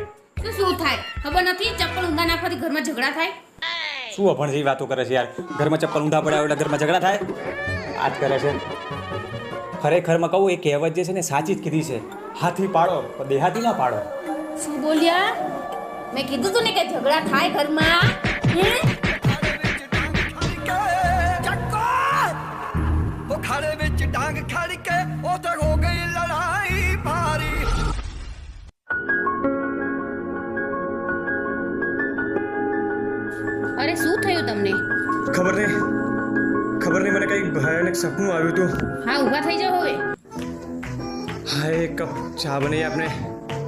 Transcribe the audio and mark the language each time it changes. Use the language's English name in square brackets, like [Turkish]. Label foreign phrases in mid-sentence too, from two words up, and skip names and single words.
[Gujarati] શું થાય ખબર નથી? ચપ્પલ ઊંધા નાખવાથી ઘરમાં ઝઘડા થાય. શું અભણ જેવી વાતો કરે છે યાર. ઘરમાં ચપ્પલ ઊંધા પડ્યા હોય એટલે ઘરમાં ઝઘડા થાય. આ જ કરે છે. ખરેખરમાં કહું એ કહેવત જે છે ને સાચી જ કીધી છે. હાથી પાડો પણ દેહાતી ના પાડો. શું બોલ્યા? મેં કીધું તું ને કે ઝઘડા થાય ઘરમાં. [Punjabi] ਖਾੜੇ ਵਿਚ ਟੰਗ ਖੜ ਕੇ ਓਤੇ ਹੋ ਗਈ ਲੜਾਈ ਭਾਰੀ। [Gujarati] અરે શું થયું તમને? ખબર નહીં મને કઈ ભયાનક સપનું આવ્યું હતું. હા, ઊભા થઈ જાઓ હવે. હા, એક કપ ચા બનાવી આપને.